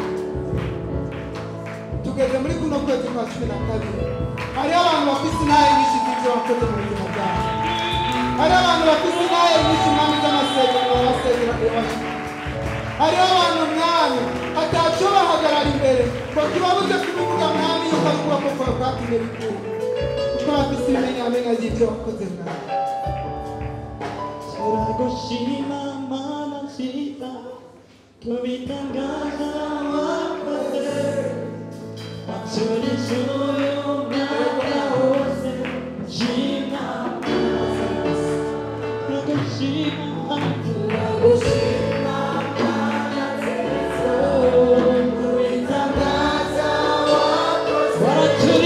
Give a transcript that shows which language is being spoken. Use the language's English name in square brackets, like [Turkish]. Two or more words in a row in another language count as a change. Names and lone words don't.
[Rundi] Tugeze muri kuno kwezi kwa 12, hariho abantu bafise intahe nyinshi z'ivyo wakoze mu buzima bwabo, hariho abantu bafise intahe nyinshi mwami z'amasezerano wabasezeraniye. Hariho abantu mwami ataco bahagarara imbere ngo kibabuze kubivuga mwami yuko ari ukuboko kwawe kwatumye bikura, kuko bafise ibimenyamenya vy'ivyo wakoze mwami. Turagushima Mana nziza, tubitangaza wakoze, waturize uyu mwaka wose. Shima turagushima, turagushima Mana nziza, tubitangaza wakoze.